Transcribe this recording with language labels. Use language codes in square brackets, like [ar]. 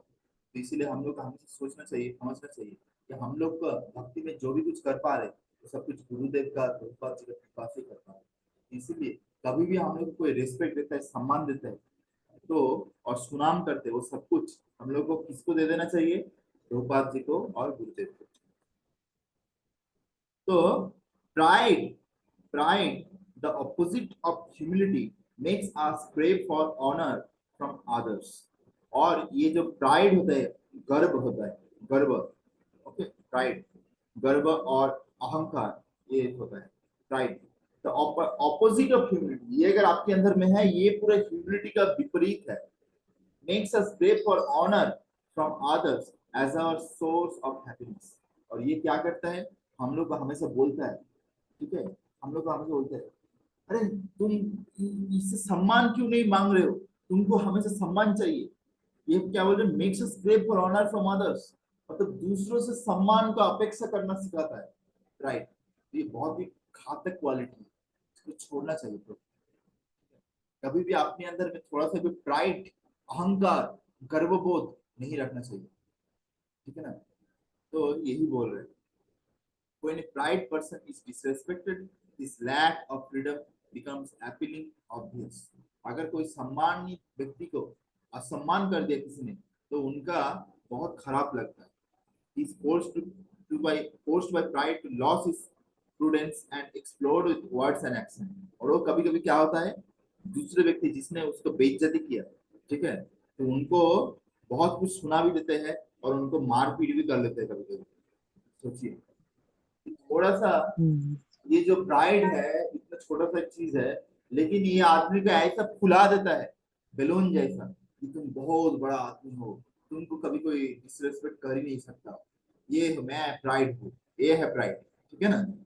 [hi] तो इसीलिए हम लोग को हमेशा सोचना चाहिए, समझना चाहिए कि हम लोग का भक्ति में जो भी कुछ कर पा रहे तो सब कुछ गुरुदेव का कृपा जी का कृपा से कर पा रहे। इसीलिए कभी भी हम लोग को कोई रिस्पेक्ट देता है, सम्मान देता है तो और सुनाम करते हैं, वो सब कुछ हम लोग को किसको दे देना चाहिए? प्रभुपाद जी को और गुरुदेव को। [en] So, pride, the opposite of humility, makes us crave for honor from others. [hi] और ये जो प्राइड होता है, गर्व होता है, गर्व, ओके, प्राइड, गर्व और अहंकार, ये होता है pride. [en] the opposite of humility, [hi] ये अगर आपके अंदर में है, ये पूरा ह्यूमिलिटी का विपरीत है। [en] Makes us crave for honor from others as our source of happiness. [hi] और ये क्या करता है? हम लोग को हमेशा बोलता है, ठीक है, हम लोग को हमेशा बोलता है, अरे तुम इससे सम्मान क्यों नहीं मांग रहे हो, तुमको हमेशा सम्मान चाहिए। ये क्या बोल रहे? [en] makes us crave for honour from others, [hi] मतलब दूसरों से सम्मान का अपेक्षा करना सिखाता है, राइट। ये बहुत ही घातक क्वालिटी है, इसको छोड़ना चाहिए। तो कभी भी अपने अंदर में थोड़ा सा भी प्राइड, अहंकार, गर्वबोध नहीं रखना चाहिए, ठीक है ना। तो यही बोल रहे हैं, [en] when a pride person is disrespected, his lack of freedom becomes appealing obvious. [hi] अगर कोई सम्मानित व्यक्ति को असम्मान कर दिया किसी ने तो उनका बहुत खराब लगता है। [en] He is forced by pride to lose his prudence and explode with words and action. [hi] और वो कभी कभी क्या होता है, दूसरे व्यक्ति जिसने उसको बेइज्जती किया, ठीक है, तो उनको बहुत कुछ सुना भी देते हैं और उनको मारपीट भी कर लेते हैं कभी कभी। सोचिए, थोड़ा सा ये जो प्राइड है इतना छोटा सा चीज है, लेकिन ये आदमी को ऐसा फुला देता है बैलून जैसा कि तुम बहुत बड़ा आदमी हो, तुमको कभी कोई डिसरेस्पेक्ट कर ही नहीं सकता, ये मैं प्राइड हूँ, ये है प्राइड, ठीक है ना।